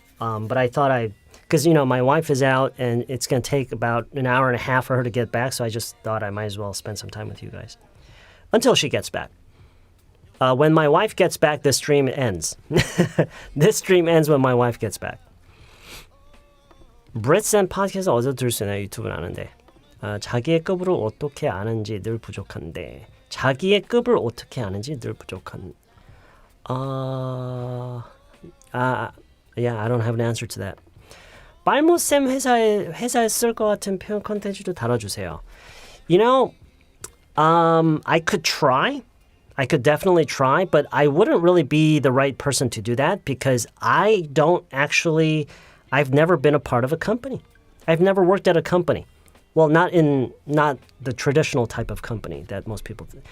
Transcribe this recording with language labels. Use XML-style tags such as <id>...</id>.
<en>But I thought because, you know, my wife is out and it's going to take about an hour and a half for her to get back. So I just thought I might as well spend some time with you guys until she gets back. When my wife gets back, this stream ends. This stream ends when my wife gets back.</en> <ko>Brits and podcast 어디서 들을 수 있나요? 유튜브는 아는데. 자기의 급을 어떻게 아는지 늘 부족한데. 자기의 급을 어떻게 아는지 늘 부족한.</ko> <en>Yeah, I don't have an answer to that.</en> <ko>빨모쌤 회사에 쓸 것 같은 표현 컨텐츠도 다뤄주세요.</ko> <en>You know, I could try. I could definitely try, but I wouldn't really be the right person to do that because I've never been a part of a company. I've never worked at a company. Well, not the traditional type of company that most people do.</en>